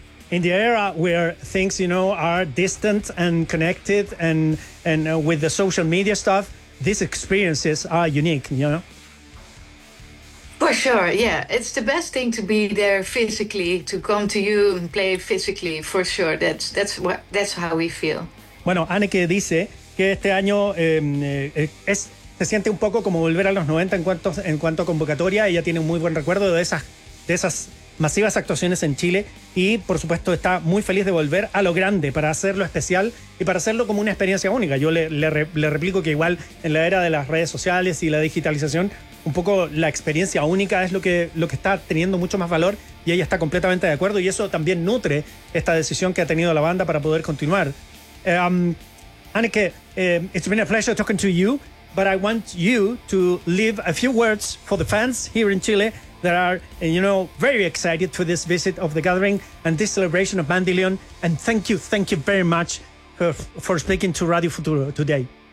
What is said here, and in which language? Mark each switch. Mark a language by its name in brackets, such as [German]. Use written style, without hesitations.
[English] In the era where things, you know, are distant and connected and with the social media stuff, these experiences are unique, you know? For sure, yeah. It's the best thing to be there physically, to come to you and play physically, for sure. That's how we feel. [Spanish] Bueno, Anneke dice que este año se siente un poco como volver a los 90 en cuanto a convocatoria. Ella tiene un muy buen recuerdo de esas masivas actuaciones en Chile y, por supuesto, está muy feliz de volver a lo grande para hacerlo especial y para hacerlo como una experiencia única. Yo le replico que igual en la era de las redes sociales y la digitalización, un poco la experiencia única es lo que está teniendo mucho más valor y ella está completamente de acuerdo y eso también nutre esta decisión que ha tenido la banda para poder continuar. [English] Anneke, it's been a pleasure talking to you, but I want you to leave a few words for the fans here in Chile that are, you know, very excited for this visit of The Gathering and this celebration of Bandilion. And thank you very much for speaking to Radio Futuro today.